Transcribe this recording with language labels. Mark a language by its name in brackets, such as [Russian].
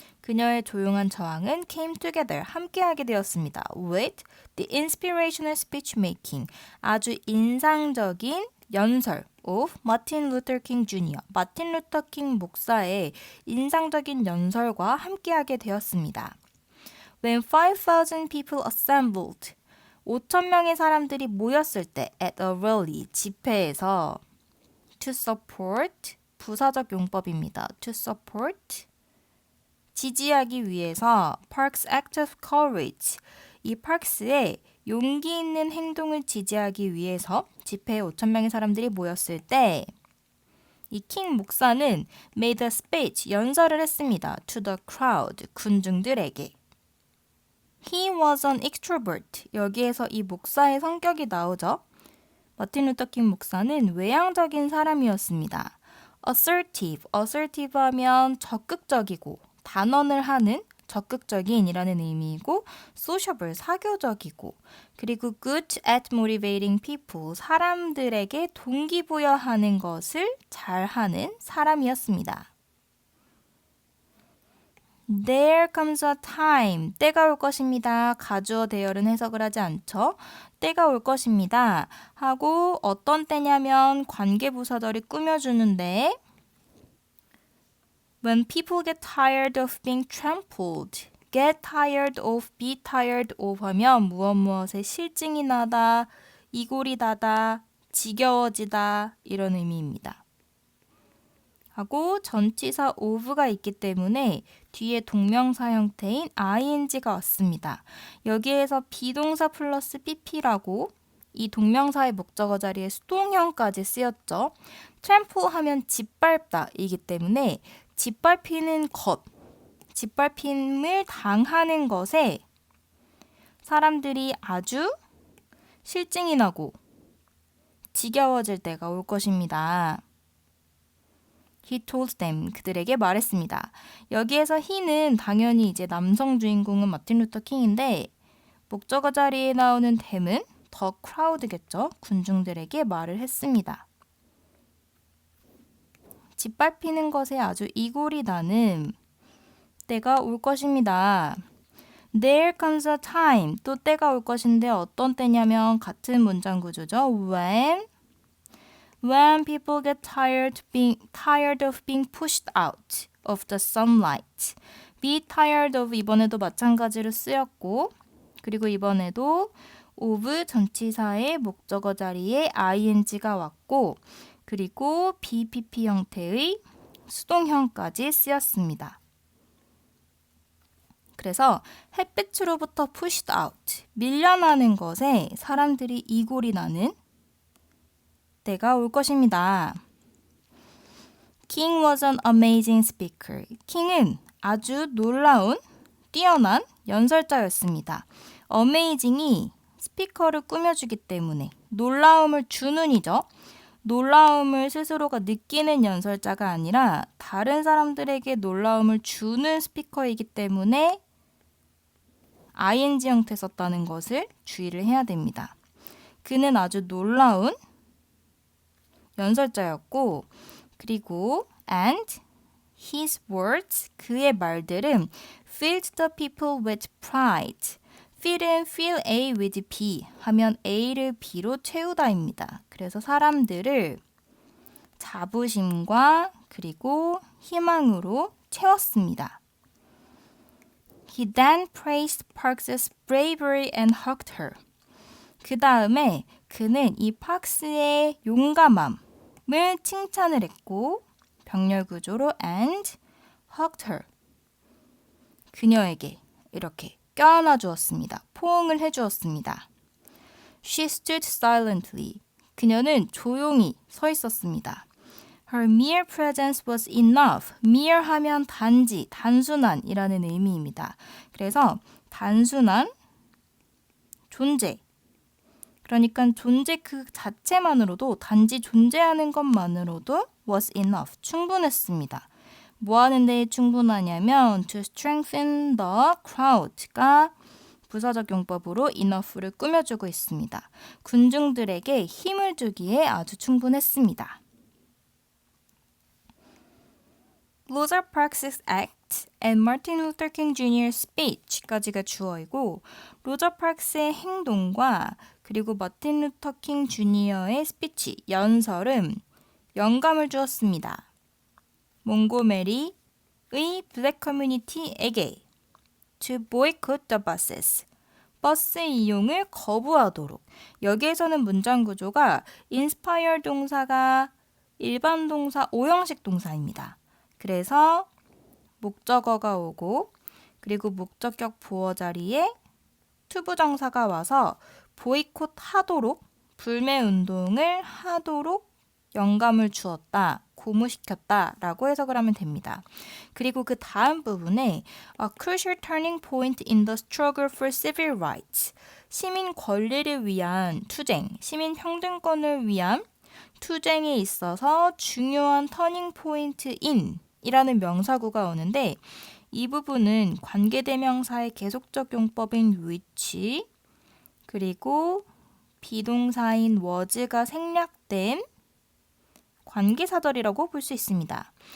[Korean] 그녀의 조용한 저항은 [English] came together, [Korean] 함께하게 되었습니다. [English] With the inspirational speech making, [Korean] 아주 인상적인 연설 of 마틴 루터 킹 주니어, 마틴 루터 킹 목사의 인상적인 연설과 함께하게 되었습니다. [English] When 5,000 people assembled, [Korean] 5,000명의 사람들이 모였을 때 [English] at a rally, [Korean] 집회에서 [English] to support, [Korean] 부사적 용법입니다. [English] to support, [Korean] 지지하기 위해서 [English] Park's act of courage, [Korean] 이 파크스의 용기 있는 행동을 지지하기 위해서 집회에 5,000명의 사람들이 모였을 때 이 킹 목사는 [English] made a speech, [Korean] 연설을 했습니다. [English] to the crowd, [Korean] 군중들에게. [English] He was an extrovert. [Korean] 여기에서 이 목사의 성격이 나오죠. 마틴 루터 킹 목사는 외향적인 사람이었습니다. assertive 하면 적극적이고 단언을 하는 적극적인이라는 의미이고 sociable, 사교적이고 그리고 [English] good at motivating people, [Korean] 사람들에게 동기부여하는 것을 잘하는 사람이었습니다. [English] There comes a time, [Korean] 때가 올 것입니다. 가주어 대열은 해석을 하지 않죠. 때가 올 것입니다. 하고 어떤 때냐면 관계부사절이 꾸며주는데 [English] When people get tired of being trampled, get tired of, be tired of [Korean] 하면 무엇에 실증이 나다, 이골이 다다, 지겨워지다 이런 의미입니다. 하고 전치사 of가 있기 때문에 뒤에 동명사 형태인 ing가 왔습니다. 여기에서 비동사 플러스 pp라고 이 동명사의 목적어 자리에 수동형까지 쓰였죠. trample 하면 짓밟다 이기 때문에 짓밟히는 것, 짓밟힘을 당하는 것에 사람들이 아주 실증이 나고 지겨워질 때가 올 것입니다. [English] He told them, [Korean] 그들에게 말했습니다. 여기에서 he는 당연히 이제 남성 주인공은 마틴 루터 킹인데 목적어 자리에 나오는 them은 [English] the crowd [Korean] 겠죠. 군중들에게 말을 했습니다. 짓밟히는 것에 아주 이골이 나는 때가 올 것입니다. [English] There comes a time, [Korean] 또 때가 올 것인데 어떤 때냐면 같은 문장 구조죠. [English] When people get tired of being pushed out of the sunlight. Be tired of [Korean] 이번에도 마찬가지로 쓰였고 그리고 이번에도 of 전치사의 목적어 자리에 ing가 왔고 그리고 BPP 형태의 수동형까지 쓰였습니다. 그래서 햇빛으로부터 [English] pushed out, [Korean] 밀려나는 것에 사람들이 이골이 나는 때가 올 것입니다. [English] King was an amazing speaker. [Korean] 킹은 아주 놀라운, 뛰어난 연설자였습니다. amazing이 스피커를 꾸며주기 때문에 놀라움을 주는 이죠. 놀라움을 스스로가 느끼는 연설자가 아니라 다른 사람들에게 놀라움을 주는 스피커이기 때문에 ing 형태 썼다는 것을 주의를 해야 됩니다. 그는 아주 놀라운 연설자였고 그리고 [English] and his words, [Korean] 그의 말들은 [English] filled the people with pride. [Korean] fill은 [English] fill A with B [Korean] 하면 A를 B로 채우다입니다. 그래서 사람들을 자부심과 그리고 희망으로 채웠습니다. [English] He then praised Parks's bravery and hugged her. [Korean] 그 다음에 그는 이 파크스의 용감함을 칭찬을 했고 병렬 구조로 [English] and hugged her. [Korean] 그녀에게 이렇게 껴안아 주었습니다. 포옹을 해주었습니다. [English] She stood silently. [Korean] 그녀는 조용히 서 있었습니다. [English] Her mere presence was enough. [Korean] mere 하면 단지, 단순한이라는 의미입니다. 그래서 단순한 존재. 그러니까 존재 그 자체만으로도 단지 존재하는 것만으로도 [English] was enough. [Korean] 충분했습니다. 뭐 하는 데 충분하냐면 [English] to strengthen the crowd [Korean] 가 부사적 용법으로 enough를 꾸며주고 있습니다. 군중들에게 힘을 주기에 아주 충분했습니다. [English] Rosa Parks' act that and Martin Luther King Jr.'s speech [Korean] 까지가 주어이고 로저 파크스의 행동과 그리고 마틴 루터 킹 주니어의 스피치, 연설은 영감을 주었습니다. 몽고메리의 블랙 커뮤니티에게 [English] to boycott the buses. [Korean] 버스 이용을 거부하도록. 여기에서는 문장 구조가 inspire 동사가 일반 동사 5형식 동사입니다. 그래서 목적어가 오고 그리고 목적격 보어 자리에 투부정사가 와서 보이콧 하도록, 불매 운동을 하도록 영감을 주었다, 고무시켰다 라고 해석을 하면 됩니다. 그리고 그 다음 부분에 [English] A crucial turning point in the struggle for civil rights. [Korean] 시민 권리를 위한 투쟁, 시민 평등권을 위한 투쟁에 있어서 중요한 터닝 포인트인 이라는 명사구가 오는데 이 부분은 관계대명사의 계속적 용법인 which 그리고 비동사인 was가 생략된 관계사절이라고 볼 수 있습니다.